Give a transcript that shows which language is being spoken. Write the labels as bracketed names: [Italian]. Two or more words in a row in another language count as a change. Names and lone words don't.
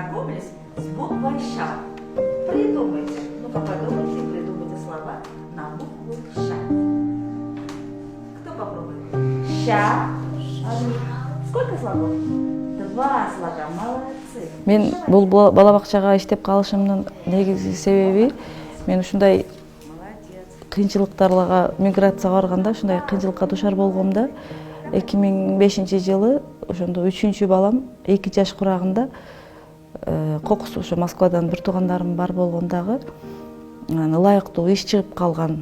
[Russian] познакомились с буквой Ш. Придумайте, ну-ка подумайте, придумайте слова на букву Ш. Кто попробует? Ща. Сколько слогов? 2 слога. Молодцы. [Kyrgyz] Мен бул бала бакчага иштеп калышымдын негизги себеби мен ушундай кыйынчылыктарга миграцияга барганда ушундай кыйынчылыкка дуушар болгомда 2005-жылы ошондо 3-чү балам 2 жаш курагында кокус ошо Москвадан бир туугандарым бар болгондагы ылайыктуу иш чыгып калган.